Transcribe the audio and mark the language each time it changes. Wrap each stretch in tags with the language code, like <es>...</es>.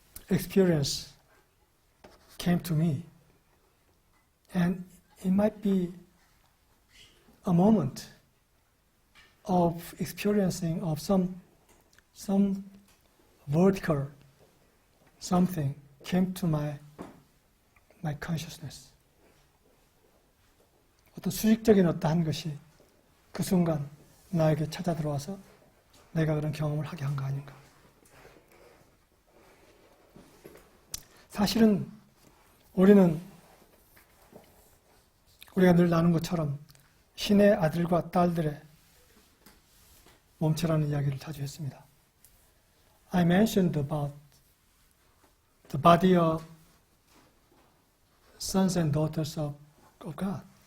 <en>experience came to me, and it might be a moment of experiencing of some vertical something came to my consciousness.</en> <ko>어떤 수직적인 어떠한 것이 그 순간 나에게 찾아 들어와서 내가 그런 경험을 하게 한 거 아닌가. 사실은 우리가 늘 나눈 것처럼 신의 아들과 딸들의 몸체라는 이야기를 자주 했습니다.</ko> <en>I mentioned about the body of sons and daughters of God.</en>